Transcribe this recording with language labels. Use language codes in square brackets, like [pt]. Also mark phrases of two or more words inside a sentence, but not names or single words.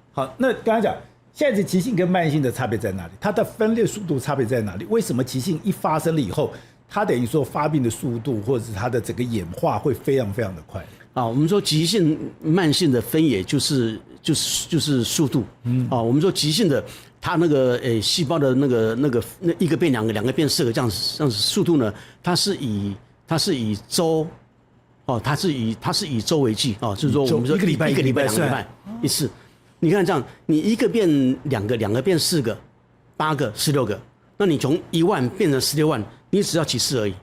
[zh] 好，那剛才講現在是急性跟慢性的差別在哪裡？它的分裂速度差別在哪裡？為什麼急性一發生了以後，它等於說發病的速度或者是它的整個演化會非常非常的快我們說急性慢性的分野就是速度我們說急性的它那個細胞的那一個變2個，2個變4個這樣子速度呢，它是以周它是以周為計就是說我們說一個禮拜2個禮拜一次。你看這樣，你1個變2個，2個變4個，8個16個，那你從1萬變成16萬，你只要幾次而已？